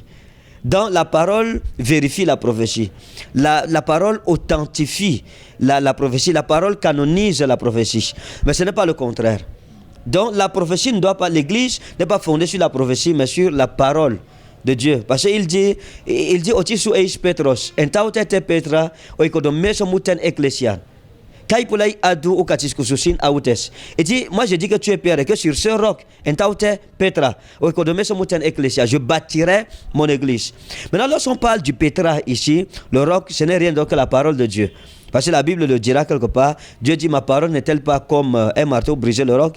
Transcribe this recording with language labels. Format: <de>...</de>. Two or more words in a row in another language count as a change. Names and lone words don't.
<fr>Donc la parole vérifie la prophétie. La parole authentifie la prophétie. La parole canonise la prophétie. Mais ce n'est pas le contraire. Donc la prophétie ne doit pas, l'église n'est pas fondée sur la prophétie, mais sur la parole de Dieu. Parce qu'il dit</fr> <el>ὅτι σὺ εἶ Πέτρος, ἐπὶ ταύτῃ τῇ πέτρᾳ οἰκοδομήσω μου τὴν ἐκκλησίαν.</el> <fr>Et dit, moi je dis que tu es Pierre et que sur ce roc, Petra, je bâtirai mon église. Maintenant, lorsqu'on parle du Petra ici, le roc, ce n'est rien d'autre que la parole de Dieu. Parce que la Bible le dira quelque part, Dieu dit, ma parole n'est-elle pas comme un marteau briser le roc?</fr>